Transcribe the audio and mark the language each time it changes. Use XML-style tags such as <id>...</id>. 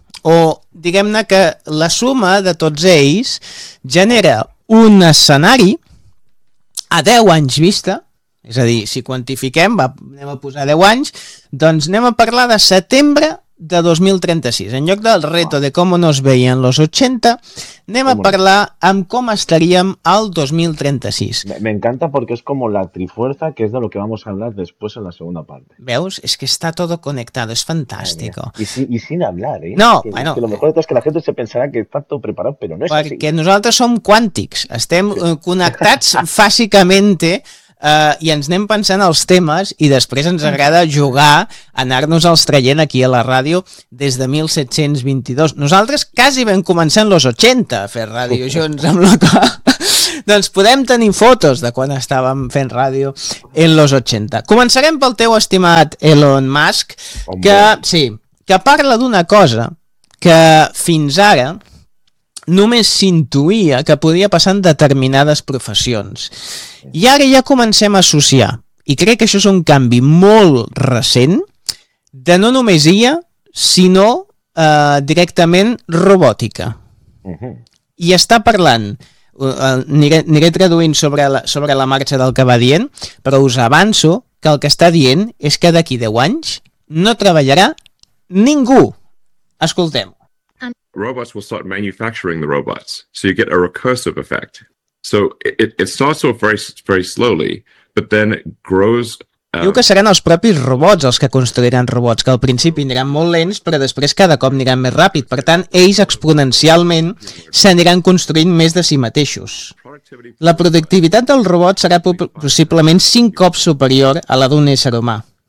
<ca>O diguem-ne que la suma de tots ells genera un escenari a 10 anys vista, és a dir, si quantifiquem, anem a posar 10 anys, doncs anem a parlar de setembre de 2036. En lloc del reto de com nos veien los 80, anem a parlar amb com estaríem al 2036.</ca> <es>Me encanta porque es como la trifuerza, que es de lo que vamos a hablar después en la segunda parte.</es> <ca>Veus?</ca> <es>Es que está todo conectado, es fantástico. Y sin hablar, ¿eh? No, que, bueno. Que lo mejor de todo es que la gente se pensará que está todo preparado, pero no es</es> <ca>perquè</ca> <es>así.</es> <ca>Porque nosaltres som quàntics, estem connectats físicamente. I ens anem pensant els temes i després ens agrada jugar, anar-nos els traient aquí a la ràdio des de 1722. Nosaltres quasi vam començar en los 80 a fer ràdio junts amb la qual... Doncs podem tenir fotos de quan estàvem fent ràdio en los 80. Començarem pel teu estimat Elon Musk, que, sí, que parla d'una cosa que fins ara només s'intuïa que podia passar en determinades professions. I ara ja comencem a associar, i crec que això és un canvi molt recent, de no només IA, sinó directament robòtica. I està parlant, aniré traduint sobre la marxa del que va dient, però us avanço que el que està dient és que d'aquí 10 anys no treballarà ningú. Escoltem.</ca> <en>Robots will start manufacturing the robots, so you get a recursive effect. So it starts off very, very slowly, but then grows...</en> <ca>Diu que seran els propis robots els que construiran robots, que al principi aniran molt lents, però després cada cop aniran més ràpid. Per tant, ells exponencialment s'aniran construint més de si mateixos. La productivitat del robot serà possiblement 5 cops superior a la d'un ésser humà.</ca>